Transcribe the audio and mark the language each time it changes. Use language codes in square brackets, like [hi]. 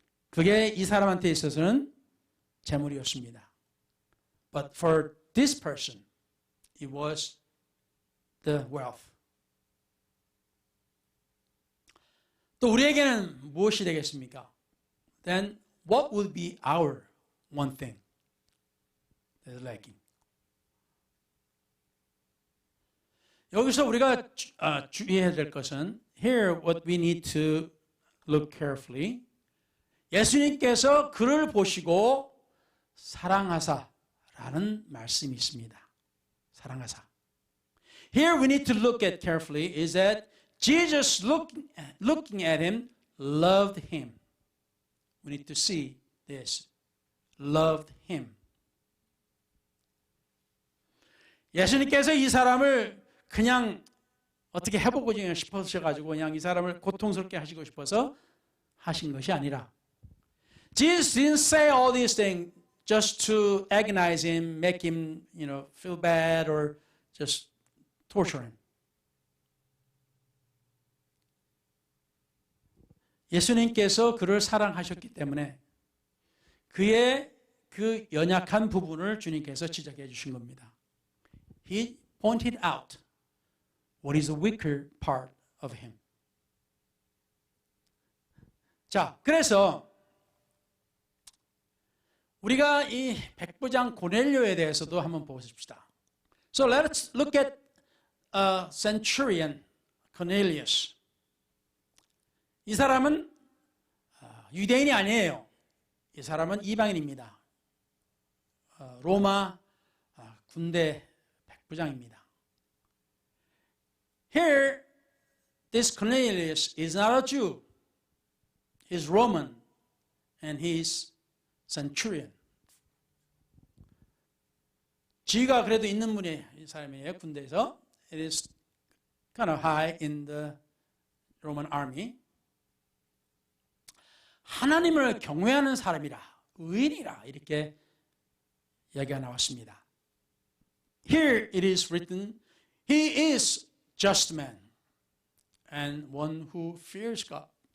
[ko] 그게 이 사람한테 있어서는 재물이었습니다. [en] But for this person, it was the wealth. [ko] 또 우리에게는 무엇이 되겠습니까? [en] Then what would be our one thing that is lacking? [ko] 여기서 우리가 주의해야 될 것은 [en] here what we need to look carefully. [ko] 예수님께서 그를 보시고 사랑하사라는 말씀이 있습니다. 사랑하사. [en] Here we need to look at carefully is that Jesus looking at him loved him. We need to see this. Loved him. [ko] 예수님께서 이 사람을 그냥 어떻게 해보고 싶으셔가지고 그냥 이 사람을 고통스럽게 하시고 싶어서 하신 것이 아니라 [en] Jesus didn't say all these things just to agonize him, make him, feel bad or just torture him. [ko] 예수님께서 그를 사랑하셨기 때문에 그의 그 연약한 부분을 주님께서 지적해 주신 겁니다. [en] He pointed out what is the weaker part of him. [ko] 자, 그래서 우리가 이 백부장 고넬료에 대해서도 한번 보십시다. [en] So let's look at centurion Cornelius. [ko] 이 사람은 유대인이 아니에요. 이 사람은 이방인입니다. 로마 군대 백부장입니다. [en] Here, this Cornelius is not a Jew. He's Roman and he's centurion. [ko] 지위가 그래도 있는 분이 이 사람이에요. 군대에서. [en] It is kind of high in the Roman army. [ko] 하나님을 경외하는 사람이라, 의인이라 이렇게 이야기가 나왔습니다. [en] Here it is written, he is just man and one who fears God.